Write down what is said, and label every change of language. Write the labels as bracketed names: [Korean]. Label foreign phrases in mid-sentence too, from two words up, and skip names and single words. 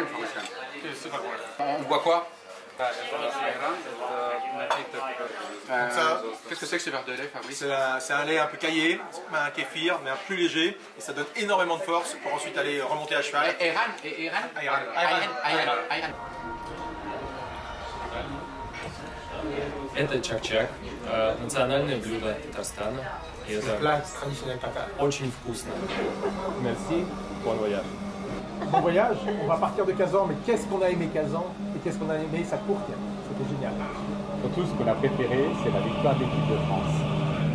[French] c'est pas le problème. On boit quoi? Qu'est-ce que c'est que ce verre de lait, Fabrice? C'est un lait un peu caillé, un kéfir, mais un plus léger, et ça donne énormément de force pour ensuite aller remonter à cheval. Ayran. [Russian] Это чак-чак, национальное блюдо Татарстана. И это [French] plat traditionnel tatar. [Russian] очень вкусно. [French] Merci, bon voyage. Bon voyage, on va partir de Kazan, mais qu'est-ce qu'on a aimé Kazan et qu'est-ce qu'on a aimé sa courte? C'était génial. Surtout, ce qu'on a préféré, c'est la victoire de l'équipe de France.